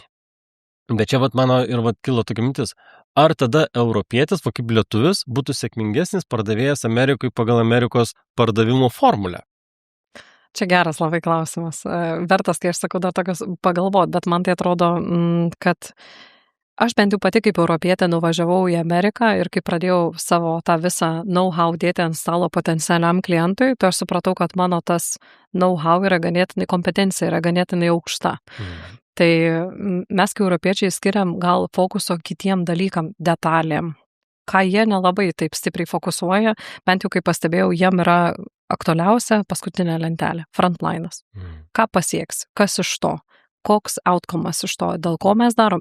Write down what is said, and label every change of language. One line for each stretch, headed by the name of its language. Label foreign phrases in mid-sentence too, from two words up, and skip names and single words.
Lithuanian: Bet čia mano ir kilo tokia mintis. Ar tada europietis, kaip lietuvis, būtų sėkmingesnis pardavėjas Amerikai pagal Amerikos pardavimo formulę? Čia geras labai klausimas. Vertas, kai aš sakau, dar tokios pagalvoti, bet man tai atrodo, kad aš bent jau pati kaip europietė nuvažiavau į Ameriką ir kai pradėjau savo tą visą know-how dėti ant stalo potencialiam klientui, tai aš supratau, kad mano tas know-how yra ganėtinai, kompetencija yra ganėtinai aukšta. Tai mes kaip europiečiai skiriam gal fokuso kitiem dalykam, detalėm, ką jie nelabai taip stipriai fokusuoja, bent jau kaip pastebėjau, jiem yra aktualiausia paskutinė lentelė, frontlinas. Ką pasieks, kas iš to, koks outcome'as iš to, dėl ko mes darom.